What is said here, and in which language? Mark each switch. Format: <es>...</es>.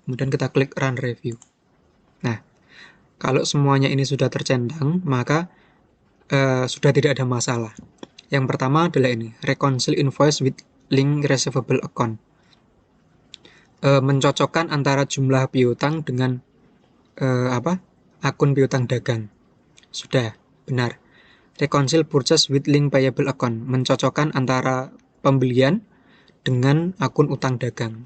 <id>Kemudian kita klik run review. Nah, kalau semuanya ini sudah tercentang, maka sudah tidak ada masalah. Yang pertama adalah ini,</id> <en>reconcile invoice with link receivable account.</en> <id>Mencocokkan antara jumlah piutang dengan akun piutang dagang. Sudah, benar.</id> <en>Reconcile purchase with link payable account.</en> <id>Mencocokkan antara pembelian dengan akun utang dagang.</id>